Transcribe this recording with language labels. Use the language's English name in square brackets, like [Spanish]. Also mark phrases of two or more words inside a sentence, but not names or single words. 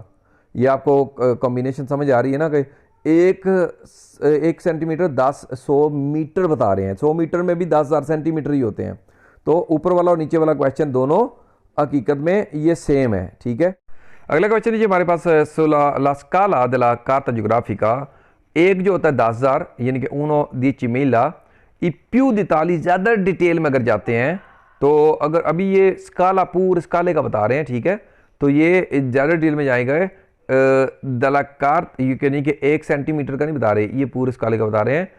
[Hindi] ये आपको कॉम्बिनेशन समझ आ रही है ना कि 1 सेंटीमीटर 100 मीटर बता रहे हैं, 100 मीटर में भी 10,000 सेंटीमीटर ही होते हैं। तो ऊपर वाला और नीचे वाला क्वेश्चन दोनों हकीकत में ये सेम है, ठीक है। अगला क्वेश्चन लीजिए हमारे पास [Italian] la scala della carta geografica, [Hindi] एक जो होता है 10,000 यानी कि 1,10,000 [Italian] e più dettagli, [Hindi] ज़्यादा डिटेल में अगर जाते हैं तो अगर अभी ये स्काला पूरे स्काले का बता रहे हैं, ठीक है, तो ये ज़्यादा डिटेल में जाएगा [Italian] della carta [Hindi] यानी कि 1 सेंटीमीटर का नहीं बता रहे, ये पूरे स्काले का बता रहे हैं।